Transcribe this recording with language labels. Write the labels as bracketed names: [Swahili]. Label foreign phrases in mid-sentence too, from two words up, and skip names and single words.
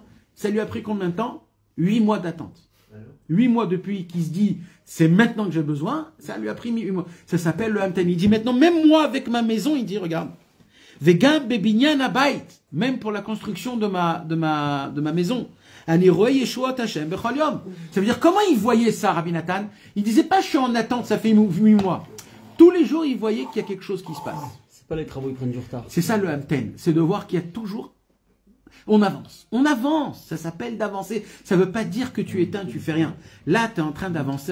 [French] Ça lui a pris combien de temps? 8 mois d'attente. 8 mois depuis qu'il se dit, c'est maintenant que j'ai besoin, ça lui a pris 8 mois. Ça s'appelle le Hamten. Il dit, maintenant, même moi, avec ma maison, il dit, regarde, [Hebrew] וגם בבניין הבית, [French] même pour la construction de ma maison. [Hebrew] אני רואה ישועת השם בכל יום. [French] Ça veut dire, comment il voyait ça, Rabbi Nathan? Il disait pas, je suis en attente, ça fait 8 mois. Tous les jours, il voyait qu'il y a quelque chose qui se passe. C'est pas les travaux, ils prennent du retard. C'est ça le Hamten. C'est de voir qu'il y a toujours... On avance. On avance. Ça s'appelle d'avancer. Ça ne veut pas dire que tu éteins, tu fais rien. Là, tu es en train d'avancer.